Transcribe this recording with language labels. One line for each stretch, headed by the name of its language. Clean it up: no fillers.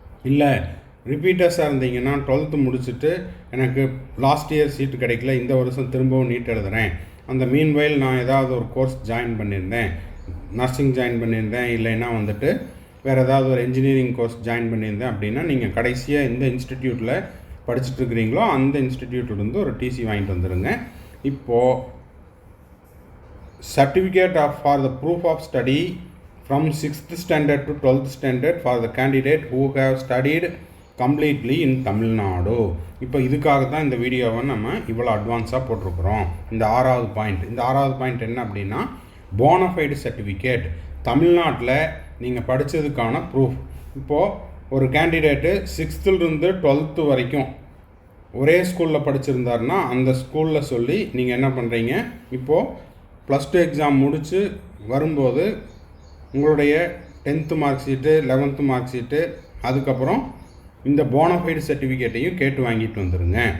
Tamil: இல்லை ரிப்பீட்டர்ஸாக இருந்தீங்கன்னா 12th முடிச்சுட்டு எனக்கு லாஸ்ட் இயர் சீட்டு கிடைக்கல, இந்த வருஷம் திரும்பவும் நீட் எழுதுகிறேன், அந்த மீன்வைல் நான் ஏதாவது ஒரு கோர்ஸ் ஜாயின் பண்ணியிருந்தேன், நர்சிங் ஜாயின் பண்ணியிருந்தேன், இல்லைன்னா வந்துட்டு வேறு ஏதாவது ஒரு இன்ஜினியரிங் கோர்ஸ் ஜாயின் பண்ணியிருந்தேன் அப்படின்னா நீங்கள் கடைசியாக எந்த இன்ஸ்டிடியூட்டில் படிச்சுட்ருக்கிறீங்களோ அந்த இன்ஸ்டிடியூட்லேருந்து ஒரு டிசி வாங்கிட்டு வந்துடுங்க.
English: இப்போது certificate for the proof of study from 6th standard to 12th standard for the candidate who have studied completely in Tamil Nadu.
Tamil: இப்போ இதுக்காக தான் இந்த வீடியோவை நம்ம இவ்வளோ அட்வான்ஸாக போட்டிருக்கிறோம். இந்த 6வது பாயிண்ட் என்ன அப்படின்னா போனஃபைடு சர்டிஃபிகேட், தமிழ்நாட்டில் நீங்கள் படித்ததுக்கான ப்ரூஃப். இப்போது ஒரு கேண்டிடேட்டு 6th to 12th வரைக்கும் ஒரே ஸ்கூலில் படிச்சிருந்தாருன்னா அந்த ஸ்கூலில் சொல்லி நீங்கள் என்ன பண்ணுறீங்க, இப்போது +2 எக்ஸாம் முடித்து வரும்போது உங்களுடைய 10th mark sheet, 11th mark sheet, அதுக்கப்புறம் இந்த போனஃபைடு சர்டிஃபிகேட்டையும் கேட்டு வாங்கிட்டு வந்துடுங்க.